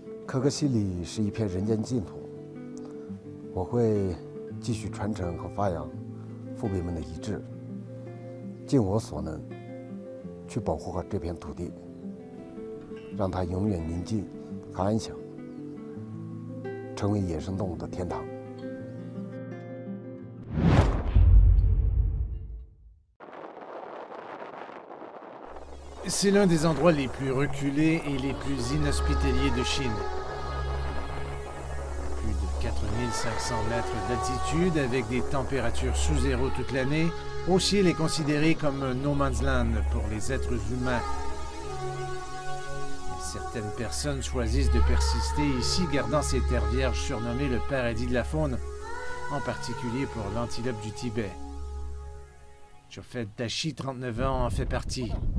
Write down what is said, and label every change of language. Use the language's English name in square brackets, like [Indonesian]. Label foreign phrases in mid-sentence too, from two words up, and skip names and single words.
[Chinese] 可可西里是一片人间净土，我会继续传承和发扬父辈们的遗志，尽我所能去保护好这片土地，让它永远宁静和安详，成为野生动物的天堂。 [French] C'est l'un des endroits les plus reculés et les plus inhospitaliers de Chine. Plus de 4500 mètres d'altitude avec des températures sous zéro toute l'année, O'Shil est considéré comme un [English] no man's land [French] pour les êtres humains. Certaines personnes choisissent de persister ici, gardant ces terres vierges surnommées le paradis de la faune, en particulier pour l'antilope du Tibet. Chofed Tashi, 39 ans, en fait partie.